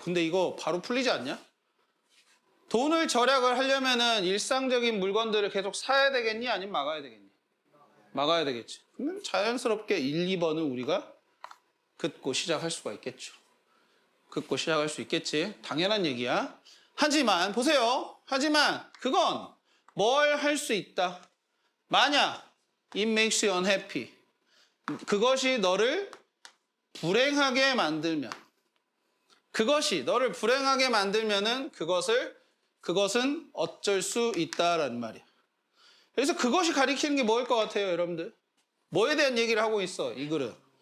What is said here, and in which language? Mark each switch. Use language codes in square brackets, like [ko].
[ko] 근데 이거 바로 풀리지 않냐? 돈을 절약을 하려면은 일상적인 물건들을 계속 사야 되겠니? 아니면 막아야 되겠니? 막아야 되겠지. 그러면 자연스럽게 1, 2번을 우리가 긋고 시작할 수가 있겠죠. 긋고 시작할 수 있겠지. 당연한 얘기야. 하지만 보세요. 하지만 그건 뭘 할 수 있다. 만약 [en] it makes you unhappy. [ko] 그것이 너를 불행하게 만들면 그것이 너를 불행하게 만들면은 그것은 어쩔 수 있다라는 말이야. 그래서 그것이 가리키는 게 뭐일 것 같아요, 여러분들? 뭐에 대한 얘기를 하고 있어, 이 글은?